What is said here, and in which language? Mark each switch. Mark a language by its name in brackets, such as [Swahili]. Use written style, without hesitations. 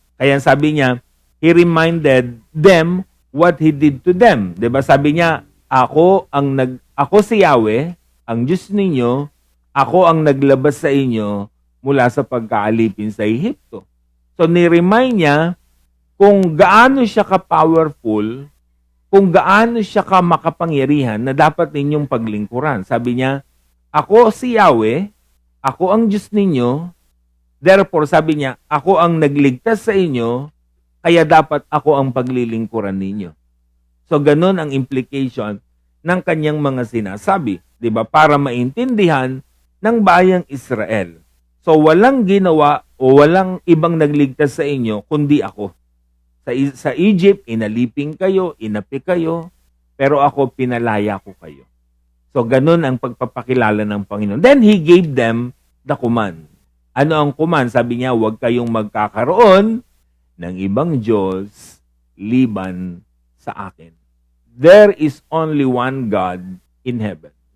[Filipino] Kaya sabi niya, [English] he reminded them what he did to them. [Filipino] Diba? Sabi niya, ako si Yahweh, ang Diyos ninyo, ako ang naglabas sa inyo mula sa pagkaalipin sa Ehipto. So, ni-remind niya kung gaano siya ka-powerful, kung gaano siya ka-makapangyarihan na dapat ninyong paglingkuran. Sabi niya, ako si Yahweh, ako ang Diyos ninyo, therefore, sabi niya, ako ang nagligtas sa inyo, kaya dapat ako ang paglilingkuran ninyo. So, ganun ang implication ng kanyang mga sinasabi. Diba? Para maintindihan ng bayang Israel. So, walang ginawa o walang ibang nagligtas sa inyo, kundi ako. Sa Egypt, inaliping kayo, inapi kayo, pero ako, pinalaya ko kayo. So, ganun ang pagpapakilala ng Panginoon. [English] Then, He gave them the command. [Filipino] Ano ang command? Sabi niya, huwag kayong magkakaroon ng ibang Diyos liban sa akin. [English] There is only one God in heaven.